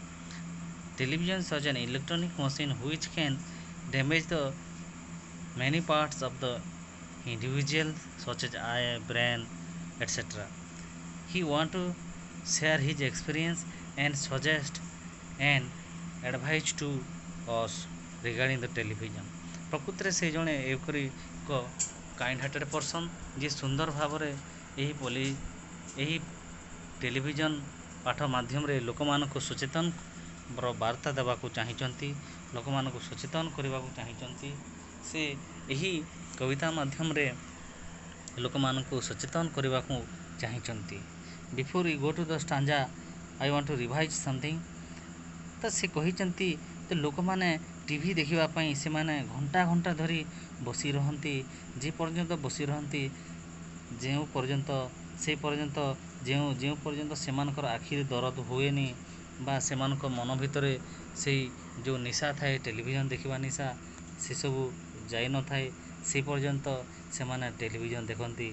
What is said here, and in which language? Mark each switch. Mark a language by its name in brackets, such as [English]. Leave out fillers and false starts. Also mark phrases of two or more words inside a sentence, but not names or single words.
[English] Television is such an electronic machine which can damage the many parts of the individual such as eye, brain, etc. He want to share his experience and suggest and advice to us regarding the television. [Odia] ପ୍ରକୃତରେ ସେ ଜଣେ ଏପରି ଏକ [English] kind hearted person [Odia] ଯିଏ ସୁନ୍ଦର ଭାବରେ ଏହି ଟେଲିଭିଜନ ପାଠ ମାଧ୍ୟମରେ ଲୋକମାନଙ୍କୁ ସଚେତନର ବାର୍ତ୍ତା ଦେବାକୁ ଚାହିଁଛନ୍ତି, ଲୋକମାନଙ୍କୁ ସଚେତନ କରିବାକୁ ଚାହିଁଛନ୍ତି। ସେ ଏହି କବିତା ମାଧ୍ୟମରେ ଲୋକମାନଙ୍କୁ ସଚେତନ କରିବାକୁ ଚାହିଁଛନ୍ତି। [English] Before we go to the stanza, I want to revise something. [Odia] ତ ସେ କହିଛନ୍ତି ତ ଲୋକମାନେ ଟିଭି ଦେଖିବା ପାଇଁ ସେମାନେ ଘଣ୍ଟା ଘଣ୍ଟା ଧରି ବସି ରହନ୍ତି। ଯେ ପର୍ଯ୍ୟନ୍ତ ବସି ରହନ୍ତି ଯେଉଁ ପର୍ଯ୍ୟନ୍ତ ସେମାନଙ୍କର ଆଖିରେ ଦରଦ ହୁଏନି ବା ସେମାନଙ୍କ ମନ ଭିତରେ ସେଇ ଯେଉଁ ନିଶା ଥାଏ, ଟେଲିଭିଜନ ଦେଖିବା ନିଶା, ସେସବୁ ଯାଇନଥାଏ, ସେ ପର୍ଯ୍ୟନ୍ତ ସେମାନେ ଟେଲିଭିଜନ ଦେଖନ୍ତି।